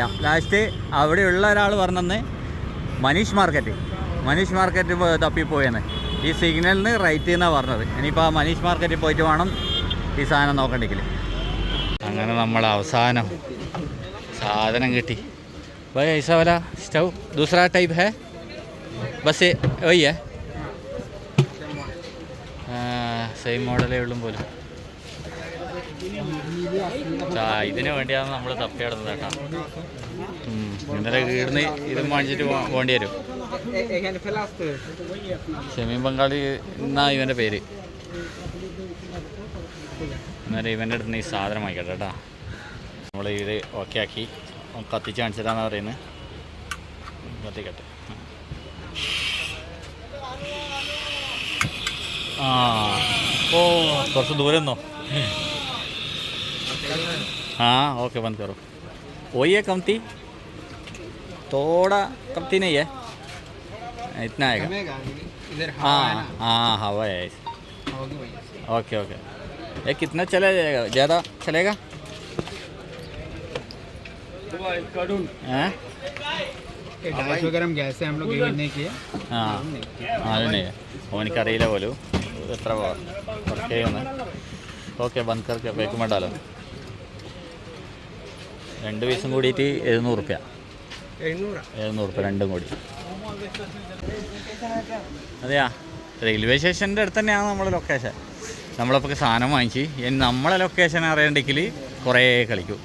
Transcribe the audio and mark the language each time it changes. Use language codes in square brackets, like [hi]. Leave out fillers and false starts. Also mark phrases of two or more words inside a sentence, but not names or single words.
[ml] ലാസ്റ്റ് അവിടെയുള്ള ഒരാൾ പറഞ്ഞെന്ന് മനീഷ് മാർക്കറ്റ് തപ്പിപ്പോയെന്ന്. ഈ സിഗ്നലിൽ നിന്ന് റൈറ്റ് എന്നാണ് പറഞ്ഞത്. ഇനിയിപ്പോൾ ആ മനീഷ് മാർക്കറ്റിൽ പോയിട്ട് വേണം ഈ സാധനം നോക്കണ്ടെങ്കിൽ. അങ്ങനെ നമ്മൾ അവസാനം സാധനം കിട്ടി. [hi] भाई ऐसा वाला स्टव दूसरा टाइप है, बस ये वही है, [ml] സെയിം മോഡലേ ഉള്ളും പോലും. ഇതിന് വേണ്ടിയാണ് നമ്മൾ തപ്പിയാടുന്നത് കേട്ടോ. ഇന്നലെ വീടിന് ഇതും വാങ്ങിച്ചിട്ട് പോകേണ്ടി വരും. ഷമീം ബംഗാളി എന്നാ ഇവൻ്റെ പേര്. എന്നാലും ഇവൻ്റെ അടുത്ത് നിന്ന് ഈ സാധനം വാങ്ങിക്കട്ടെ കേട്ടോ. നമ്മൾ ഇത് ഓക്കെ ആക്കി കത്തിച്ച് കാണിച്ചിട്ടാണ് പറയുന്നത്. കത്തിക്കട്ടെ. ആ ഓ കുറച്ച് ദൂരം നിന്നോ. [hi] हाँ ओके बंद करो. वही है कमती, थोड़ा कमती नहीं है, इतना आएगा. हाँ हाँ हवा है. ओके ओके. ये कितना चला जाएगा? ज़्यादा चलेगा? गैस से हम लोग यूज नहीं किए. हाँ हाँ नहीं [ml] ഓനിക്കറിയില്ല പോലും എത്ര വർക്ക് ചെയ്യുന്നത്. [hi] ओके बंद करके पैक में डालो. [ml] 2 പീസും കൂടിയിട്ട് 700 റുപ്യ. 700 റുപ്യ രണ്ടും കൂടി. അതെയാ റെയിൽവേ സ്റ്റേഷൻ്റെ അടുത്ത് തന്നെയാണ് നമ്മുടെ ലൊക്കേഷൻ. നമ്മളപ്പോൾ സാധനം വാങ്ങിച്ച് ഇനി നമ്മളെ ലൊക്കേഷൻ അറിയണ്ടെങ്കിൽ കുറേ കളിക്കും.